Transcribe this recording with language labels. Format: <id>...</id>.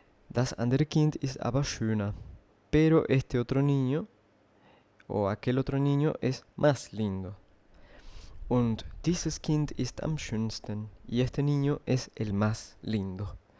<de>Das andere Kind ist aber schöner.</de> <es>Pero este otro niño, o aquel otro niño, es más lindo.</es> <de>Und dieses Kind ist am schönsten.</de> <es>Y este niño es el más lindo.</es>